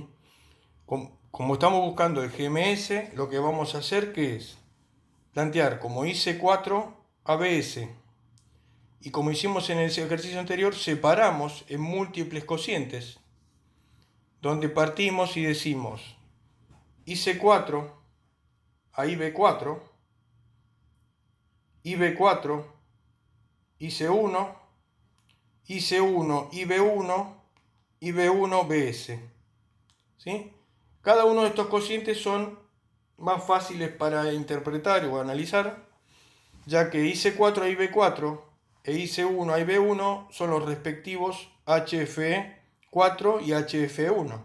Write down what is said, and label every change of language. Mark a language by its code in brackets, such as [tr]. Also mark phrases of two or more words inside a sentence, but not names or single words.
[es] Como estamos buscando el GMS, lo que vamos a hacer que es plantear como IC4 ABS. Y como hicimos en el ejercicio anterior, separamos en múltiples cocientes, donde partimos y decimos IC4 a IB4, IB4, IC1, IC1, IB1, IB1, BS. ¿Sí? Cada uno de estos cocientes son más fáciles para interpretar o analizar, ya que IC4 a IB4 e IC1 a IB1 son los respectivos HFE4 y HFE1.